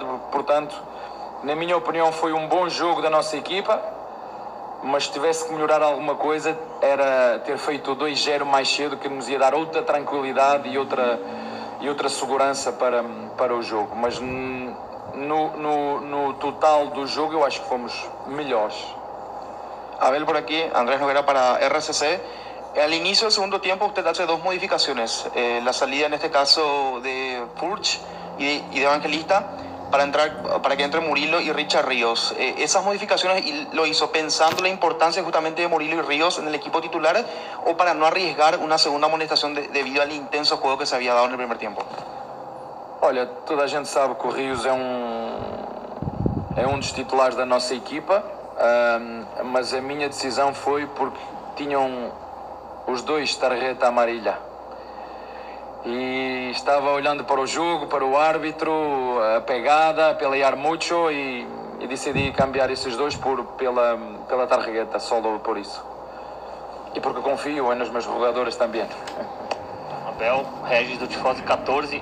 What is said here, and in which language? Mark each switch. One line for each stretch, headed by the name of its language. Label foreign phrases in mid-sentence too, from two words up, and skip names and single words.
Portuguese: Portanto, na minha opinião, foi um bom jogo da nossa equipa, mas se tivesse que melhorar alguma coisa, era ter feito o 2-0 mais cedo, que nos ia dar outra tranquilidade e outra segurança para o jogo. Mas no total do jogo, eu acho que fomos melhores.
Spanish: Abel, por aquí, Andrés Noguera para RCC. Al inicio del segundo tiempo usted hace dos modificaciones, la salida en este caso de Furch y de Evangelista para que entre Murilo y Richard Ríos. ¿Esas modificaciones lo hizo pensando la importancia justamente de Murilo y Ríos en el equipo titular o para no arriesgar una segunda amonestación debido al intenso juego que se había dado en el primer tiempo?
Portuguese: Olha, toda a gente sabe que o Rios é dos titulares da nossa equipa, mas a minha decisão foi porque tinham os dois
Spanish: tarjeta amarilla.
Portuguese: E estava olhando para o jogo, para o árbitro, a pegada, a pelear muito e decidi cambiar esses dois pela tarjeta, só por isso. E porque confio nos meus jogadores também. Abel, Regis do Tifose 14.